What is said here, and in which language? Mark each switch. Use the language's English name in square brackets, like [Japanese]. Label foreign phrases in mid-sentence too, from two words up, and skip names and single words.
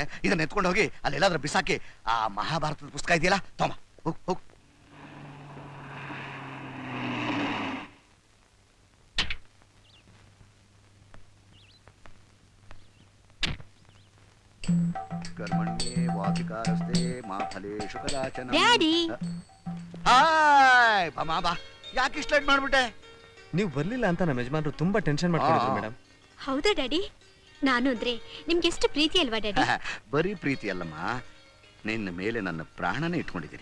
[Kannada] ಇದನ್ನ ಎತ್ಕೊಂಡು ಹೋಗಿ ಅಲ್ಲೆಲ್ಲಾದ್ರೂ ಬಿಸಾಕಿ ಆ ಮಹಾಭಾರತದ ಪುಸ್ತಕ ಇದೆಯಲ್ಲ, ತಮ್ಮ ಹೋಗ್ ಹೋಗ್. [Sanskrit] ಕರ್ಮಣ್ಯೇ ವಾಧಿಕಾರಸ್ತೆ ಮಾ ಫಲೇಷು ಕದಾಚನ. [Kannada] ಡ್ಯಾಡಿ. ಹಾಯ್ ಬಾ, ಯಾಕೆ ಲೇಟ್ ಮಾಡ್ಬಿಟ್ಟೆ? ನೀವು ಬರ್ಲಿಲ್ಲ ಅಂತ ನಮ್ಮ ಯಜಮಾನ್ರು ತುಂಬಾ ಟೆನ್ಷನ್ ಮಾಡ್ಕೊಂಡಿದ್ರು ಮೇಡಮ್. ಹೌದಾ ಡ್ಯಾಡಿ? ನಾನು ಅಂದ್ರೆ ನಿಮ್ಗೆ ಎಷ್ಟು ಪ್ರೀತಿ ಅಲ್ವಾ ಡ್ಯಾಡಿ? ಬರೀ ಪ್ರೀತಿ ಅಲ್ಲಮ್ಮ, ನಿನ್ನ ಮೇಲೆ ನನ್ನ ಪ್ರಾಣನೇ ಇಟ್ಕೊಂಡಿದ್ದೀನಿ.